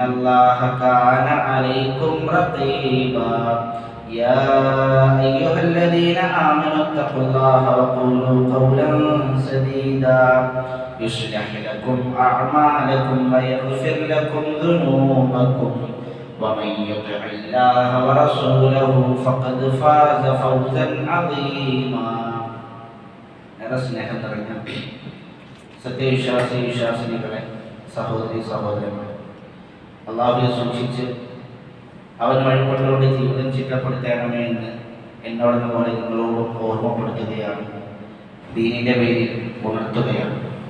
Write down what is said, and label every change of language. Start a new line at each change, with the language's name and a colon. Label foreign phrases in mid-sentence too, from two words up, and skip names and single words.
Arabic: الله كان عليكم رقيبا يا أيها الذين آمنوا اتقوا الله وقولوا قولا سديدا يصلح لكم أعمالكم ويغفر لكم ذنوبكم ومن يطع الله ورسوله فقد فاز فوزا عظيما
Malayalam: സ്നേഹം നിറഞ്ഞ സത്യവിശ്വാസിനികളെ സഹോദരി സഹോദരന്മാരെ അള്ളാഹുവിനെ സൂക്ഷിച്ച് അവൻ വഴിപ്പെട്ടുകൊണ്ട് ജീവിതം ചിട്ടപ്പെടുത്തണമേ എന്ന് എന്നോടെന്ന പോലെ നിങ്ങളോട് ഓർമ്മപ്പെടുത്തുകയാണ്, ദീനിന്റെ പേരിൽ ഉണർത്തുകയാണ്.